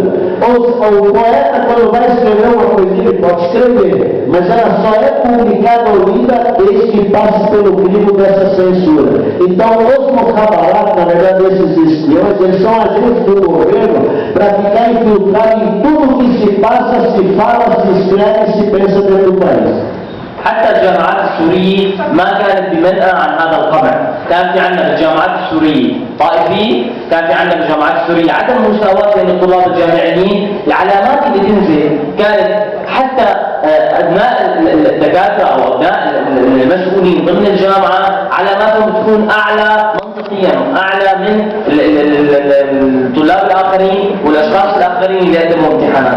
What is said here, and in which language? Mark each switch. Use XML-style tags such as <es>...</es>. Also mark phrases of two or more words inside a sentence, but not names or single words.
<pt>O poeta, quando vai escrever uma coisinha, ele pode escrever, mas ela só é publicada ou lida desde que passe pelo crivo dessa censura. Então, os Mokhabarat, na verdade, esses espiões, eles são agentes do governo para ficar infiltrados em tudo que se passa, se fala, se escreve e se pensa dentro do país.</pt> <ar>حتى الجامعات السورية ما كانت بمنأى عن هذا القمع. كان في عندنا بالجامعات السورية طائفية، كان في عندنا بالجامعات السورية عدم مساواة بين الطلاب الجامعيين. العلامات اللي تنزل كانت حتى أبناء الدكاترة أو أبناء المسؤولين ضمن الجامعة علاماتهم تكون أعلى منطقيا، أعلى من الطلاب الآخرين والأشخاص الآخرين اللي يقدموا امتحانات.</ar>